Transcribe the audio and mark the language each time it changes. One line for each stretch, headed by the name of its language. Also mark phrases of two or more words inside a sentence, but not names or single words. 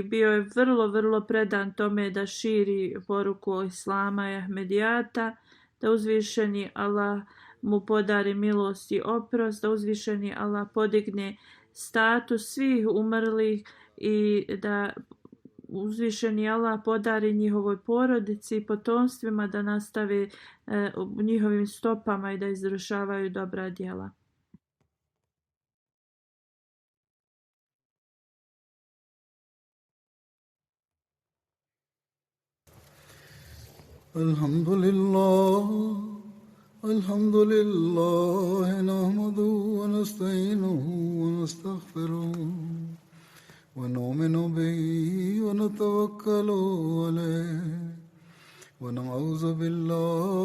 Bosnian: bio je vrlo predan tome da širi poruku Islama i Ahmedijata, da uzvišeni Allah mu podari milost i oprost, da uzvišeni Allah podigne status svih umrlih i da uzvišeni Allah podari njihovoj porodici i potomstvima da nastave u njihovim stopama i da izvršavaju dobra djela.
Arabic: الحمد لله نحمده ونستعينه ونستغفره ونؤمن به ونتوكل عليه ونعوذ بالله